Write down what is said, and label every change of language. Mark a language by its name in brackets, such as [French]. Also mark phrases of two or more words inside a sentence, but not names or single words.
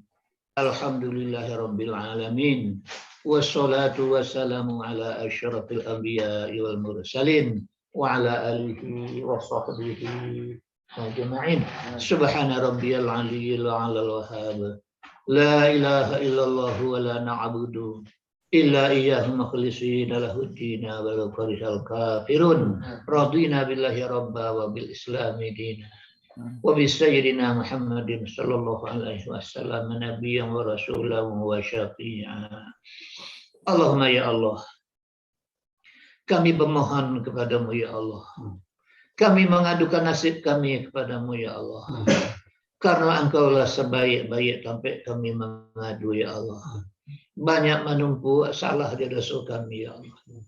[Arabic] الحمد لله رب العالمين. والصلاة والسلام على أشرف الأنبياء والمرسلين. وعلى آله وصحبه أجمعين سبحان ربي العلي الأعلى الوهاب لا إله إلا الله ولا نعبد إلا إياه مخلصين له الدين ولو كره الكافرون رضينا بالله ربا وبالإسلام دينا وبسيدنا محمد صلى الله عليه وسلم نبيا ورسولا وشفيعا. اللهم يا الله, [Indonesian] kami bermohon kepadamu [Arabic] ya Allah, [Indonesian] kami mengadukan nasib kami kepadamu [Arabic] ya Allah, [Indonesian] karena engkaulah sebaik-baik tempat kami mengadu [Arabic] ya Allah. [Indonesian] Banyak menumpuk salah di dosa kami [Arabic] ya Allah.